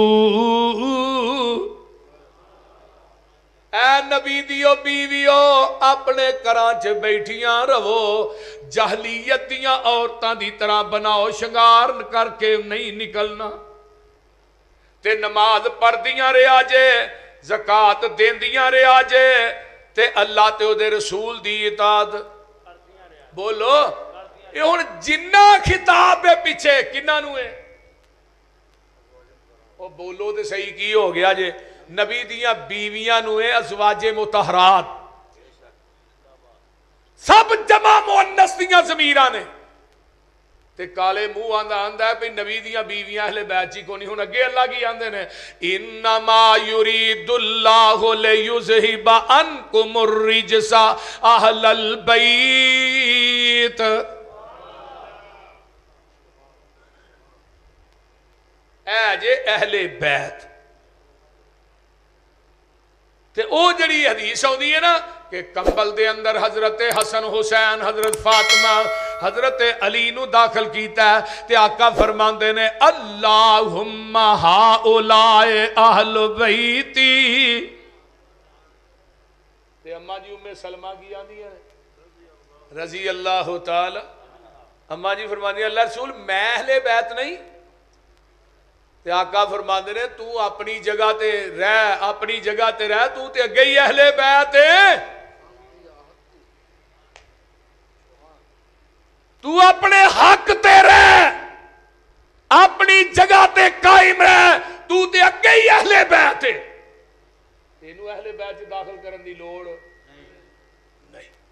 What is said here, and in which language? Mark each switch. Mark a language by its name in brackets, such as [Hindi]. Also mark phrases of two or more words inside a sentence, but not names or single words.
[Punjabi] اے نبی دیو بیویو اپنے کراں چ بیٹھیاں رہو، جاہلیت دیاں عورتاں دی طرح بناؤ شنگار کر کے نہیں نکلنا، تے نماز پڑھدیاں رہا جے، زکات دیندیاں رہا جے، تے اللہ تے او دے رسول دی اطاعت بولو۔ یہ ہن جنہ خطاب ہے پیچھے کنہاں نوں ہے؟ او بولو تے صحیح کی ہو گیا جے؟ نبی دیاں بیویاں نوں ہے، ازواج مطہرات، سب جمع مؤنث دیاں ضمیراں نے، تے کالے منہ آندا ہے پہ نبی دیاں بیویاں اہل بیت جی کو نہیں، ہن اگے اللہ کی آندے نے [Arabic] انما یرید اللہ لیذہب عنکم الرجس اہل البیت، [Punjabi] اے جے اہل بیت، تے او جڑی حدیث ہوندی ہے نا کہ کمبل دے اندر حضرت حسن حسین حضرت فاطمہ حضرت علی نو داخل کیتا ہے، تے آقا فرماندے نے [Arabic] اللہم ہاؤلائے اہل بیتی، [Punjabi] تے اماں جی ام سلمہ کی آندی ہے [Arabic] رضی اللہ تعالی، [Punjabi] اماں جی فرماندی ہیں اللہ رسول میں اہل بیت نہیں، تے آقا فرماندے نے تو اپنی جگہ تے رہ، اپنی جگہ تے رہ، تو تے اگے ہی اہل بیت ہے، تو اپنے حق تے رہ، اپنی جگہ تے قائم رہ، تو تے اگے ہی اہل بیت ہے، تینوں اہل بیت داخل کرن دی لوڑ نہیں۔